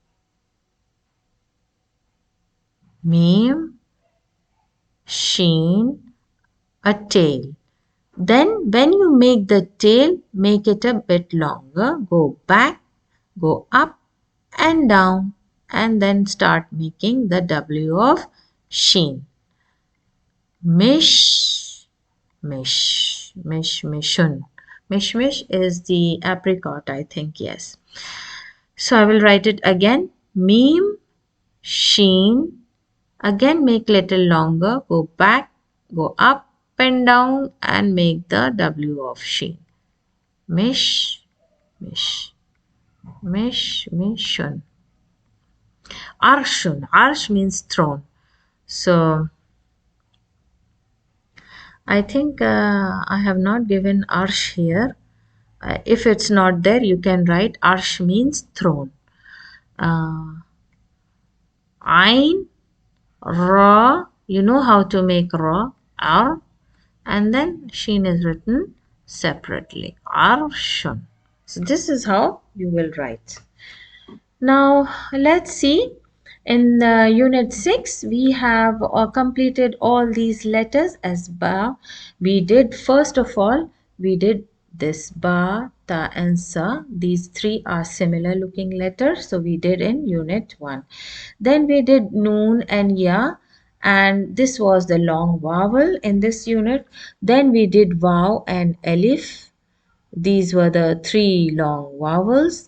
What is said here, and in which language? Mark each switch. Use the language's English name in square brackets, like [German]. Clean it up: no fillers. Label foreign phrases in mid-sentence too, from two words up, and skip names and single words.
[English] Meme, sheen, a tail. Then when you make the tail, make it a bit longer. Go back, go up and down, and then start making the W of sheen. Mish, mish, mish, mishun. Mish, mish is the apricot, I think, yes. So I will write it again. Meme, sheen. Again make little longer. Go back, go up and down and make the W of sheen. Mish, mish, mish, mishun. Arshun. Arsh means throne. So I think I have not given arsh here. If it's not there, you can write arsh means throne. Ain, ra, you know how to make ra, ar, and then sheen is written separately. Arshun. So this is how you will write. Now let's see. In unit 6 we have completed all these letters as ba. We did first of all we did this ba, ta and sa. These three are similar looking letters, so we did in unit 1. Then we did noon and ya, and this was the long vowel in this unit. Then we did vav and alif. These were the three long vowels.